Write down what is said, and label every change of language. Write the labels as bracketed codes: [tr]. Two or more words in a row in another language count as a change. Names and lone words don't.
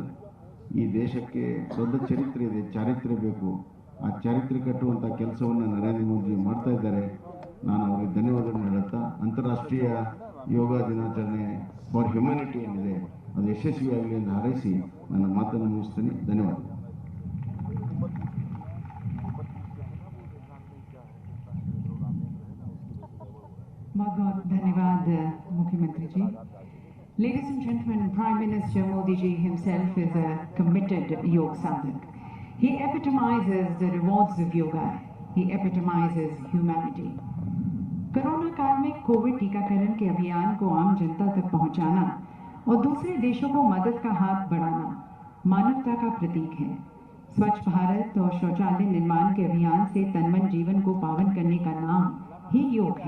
[kn] ಈ ದೇಶಕ್ಕೆ ದೊಡ್ಡ ಚರಿತ್ರೆ ಇದೆ, ಚಾರಿತ್ರ್ಯ ಬೇಕು. ಆ ಚಾರಿತ್ರ್ಯ ಕಟ್ಟುವಂಥ ಕೆಲಸವನ್ನು ನರೇಂದ್ರ ಮೋದಿ ಮಾಡ್ತಾ ಇದ್ದಾರೆ. ನಾನು ಅವರಿಗೆ ಧನ್ಯವಾದಗಳನ್ನು ಹೇಳುತ್ತಾ, ಅಂತಾರಾಷ್ಟ್ರೀಯ ಯೋಗ ದಿನಾಚರಣೆ [en] for humanity [kn] ಏನಿದೆ ಅದು ಯಶಸ್ವಿಯಾಗಲಿ ಎಂದು ಹಾರೈಸಿ ನನ್ನ ಮಾತನ್ನು ಮುಗಿಸ್ತೇನೆ. ಧನ್ಯವಾದ. [hi] बहुत धन्यवाद मुख्यमंत्री जी. [en] Ladies and gentlemen, Prime Minister Modi ji himself is a committed yoga sadhak. He epitomizes the rewards of yoga. He epitomizes humanity. [hi] कोरोना काल में कोविड टीकाकरण के अभियान को आम जनता तक पहुंचाना और दूसरे देशों को मदद का हाथ बढ़ाना मानवता का प्रतीक है. स्वच्छ भारत और शौचालय निर्माण के अभियान से तनमन जीवन को पावन करने का नाम ही योग है.